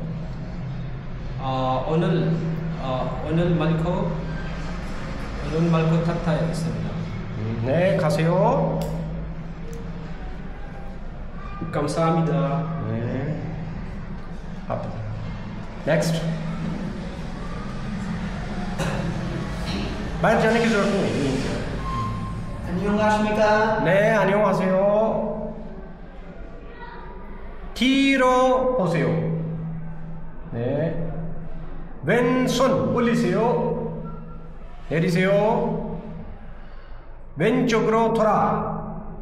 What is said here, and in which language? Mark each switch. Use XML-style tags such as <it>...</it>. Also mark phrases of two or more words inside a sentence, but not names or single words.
<ko>오늘 말고 탁타였습니다. 네, 가세요. 감사합니다. 네. Next.</ko> <hi>बाहर जाने की जरूरत नहीं।</hi> <ko>안녕하십니까? 네, 안녕하세요. 뒤로 보세요. 네. 왼손 올리세요. 내리세요. 왼쪽으로 돌아.</ko>